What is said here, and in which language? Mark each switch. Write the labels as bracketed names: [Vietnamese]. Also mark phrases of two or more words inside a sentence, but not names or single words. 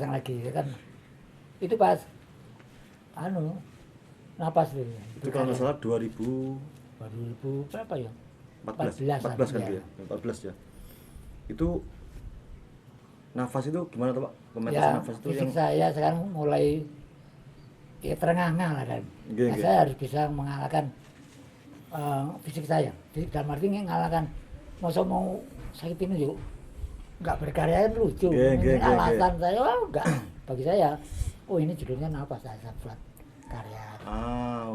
[Indonesian] pasang lagi ya kan. Itu pas napas itu. Itu kalau nggak salah 2000 berapa ya? 14 kan ya. dia, 14 ya. Itu nafas itu gimana tuh Pak? Pementasan Ya, nafas itu fisik yang saya sekarang mulai ya terengah-engah lah kan. Nggih, Nah, nggih. saya harus bisa mengalahkan fisik saya. Fisik dalam arti mengalahkan masa mau sakit ini yuk nggak berkarya kan lucu. [Balinese] Nggih, nggih, [Indonesian] Ini nggih, alasan saya enggak. Bagi saya, oh ini judulnya nafas saya buat karya. oke.